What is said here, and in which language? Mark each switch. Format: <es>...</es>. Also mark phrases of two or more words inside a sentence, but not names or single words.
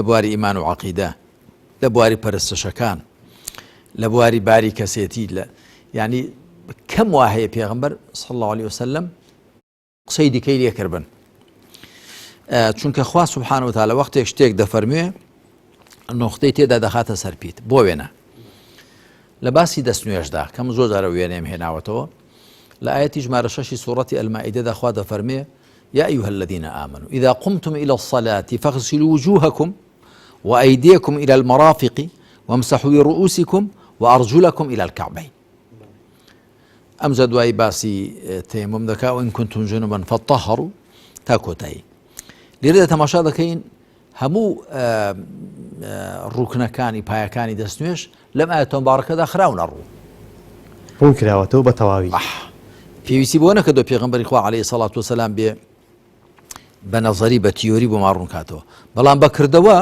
<ckb>بواری ئیمان و عەقیدە لە بواری پەرستشەکان لە بواری باری کەسێتی یعنی کەم وا هەیە پێغەمبەر</ckb> <ar>صلی الله عليه وسلم</ar> <ckb>قسەی دیکەی لێکردبن چونکە خوا</ckb> <ar>سوبحانە وتەعالا</ar> <ckb>وەختێک شتێک دەفەرموێ نۆختەی تێدا دەخاتە سەرپیت بۆ وێنە لە باسی دەستنوێژدا کەم زۆر جارە وێنەیەم هێناوەتەوە لە ئاەتی ژمارە 6 سوورەتی ئەلمائیدەدا خوا دەفەرمێ</ckb> <ar>يا أيها الذين آمنوا إذا قمتم إلى الصلاة فاغسلوا وجوهكم وأيديكم إلى المرافق وامسحوا برؤوسكم وأرجلكم إلى الكعبين</ar> <ckb>ئەمجا دوای باسی تەیەموم دەکا</ckb> <ar>وإن كنتم جنبا فطهروا</ar> <ckb>تا کۆتایی لێرەدا تەماشا دەکەین هەموو ڕوکنەکانی پایەکانی دەستنوێژ لەم ئاەتە مبارەکەدا خراونە ڕوو ڕوون کراوەتەوە بە تەواوی پێویستی بۆ نەکردو پێغەمبەری خوا</ckb> <ar>عەلەیهی سەڵات وسەلام</ar> <ckb>بێ بە نەزەری بە تیۆری بۆ ما ڕوون کاتەوە بەڵام بەکردەوە</ckb>